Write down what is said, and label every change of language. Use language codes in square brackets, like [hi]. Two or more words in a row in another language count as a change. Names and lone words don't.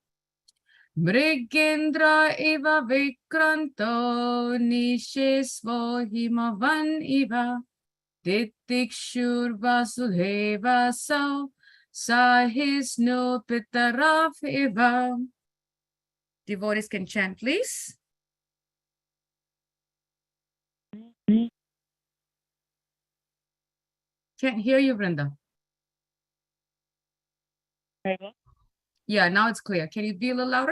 [sa] मृगेन्द्र इव विक्रान्तो निशेस्वो हिमवान् इव तितिक्षुर् वसुदेव सौ सहिष्णु पितराव् इव. [en] Devotees can chant, please. Can't hear you, Vrinda. Yeah, now it's clear. Can you be a little louder?